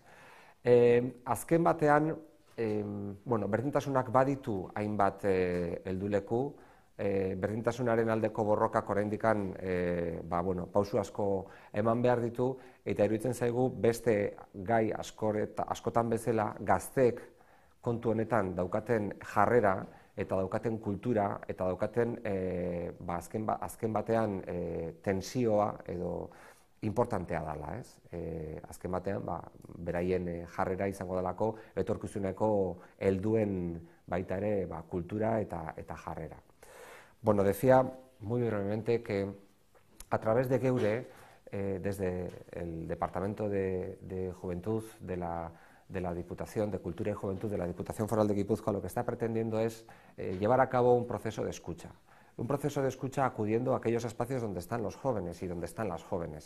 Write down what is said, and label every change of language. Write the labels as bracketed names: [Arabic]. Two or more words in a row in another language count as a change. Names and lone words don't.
[Basque] Azken batean, berdintasunak baditu hainbat helduleku, berdintasunaren aldeko borrokak oraindikan pausu asko eman behar ditu, eta iruditzen zaigu beste gai askotan bezala gazteek kontu honetan daukaten jarrera eta daukaten kultura eta daukaten azken batean tensioa edo importantea dela. Azken batean beraien jarrera izango delako etorkizuneko helduen baita ere kultura eta jarrera. [Spanish] Bueno, decía muy brevemente que a través de Geure, desde el Departamento de Juventud de la Diputación de Cultura y Juventud de la Diputación Foral de Guipúzcoa, lo que está pretendiendo es llevar a cabo un proceso de escucha. Un proceso de escucha acudiendo a aquellos espacios donde están los jóvenes y donde están las jóvenes.